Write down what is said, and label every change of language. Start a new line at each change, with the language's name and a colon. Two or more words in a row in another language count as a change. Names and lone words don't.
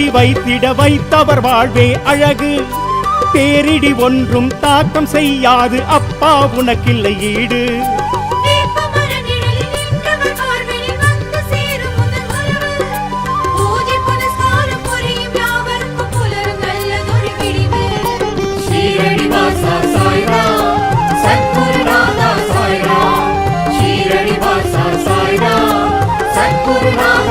Tamil: வைத்திட வைத்தவர் வாழ்வே அழகு பேரிடி ஒன்றும் தாக்கம் செய்யாது அப்பா உனக்கில்லை ஈடு
Telugu: శ్రీరెడ్డి వాస సాయిరాం సద్గురునాథ సాయిరాం శ్రీరెడ్డి వాస సాయిరాం సద్గురునాథ